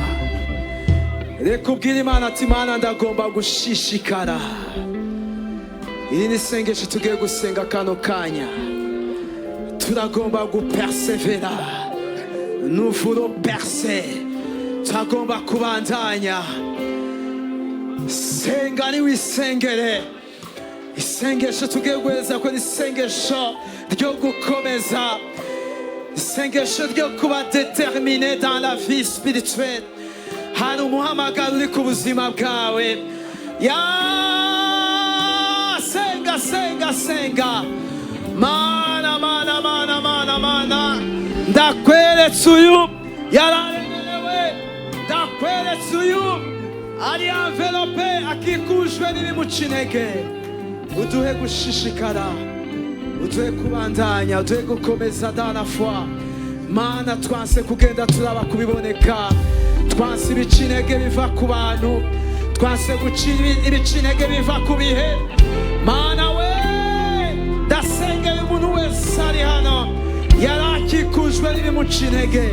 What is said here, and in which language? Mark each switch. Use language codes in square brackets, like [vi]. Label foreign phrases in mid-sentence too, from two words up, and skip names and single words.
[rn] Reka ubwire Imana ati Imana ndagomba gushishikara. Iri ni isengesho tugiye gusenga kano kanya. Turagomba gupersevera. [fr] Nous voulons percer. [rn] Turagomba kubandanya. Senga ni wisengere. Isengesho tugiye guheza ko ni isengesho ryo gukomeza, isengesho ryo kuba [fr] déterminé dans la vie spirituelle. [rn] Hari umuhamagaro uri ku buzima bwawe. Ya senga senga senga. Mana mana mana mana mana. Ndakweretse uyu yararemerewe, ndakweretse uyu ari enveloppé, akikujwe n'ibimuca intege. Uduhe gushishikara, uduhe kubandanya, uduhe gukomeza [fr] dans la foi. [rn] Mana twanse kugenda turaba kubiboneka, twanse ibica intege biva ku bantu, twanse guca ibica intege biva ku bihe. Mana we, ndasengera umuntu wese ari hano yarakikujwe n'ibimuca intege.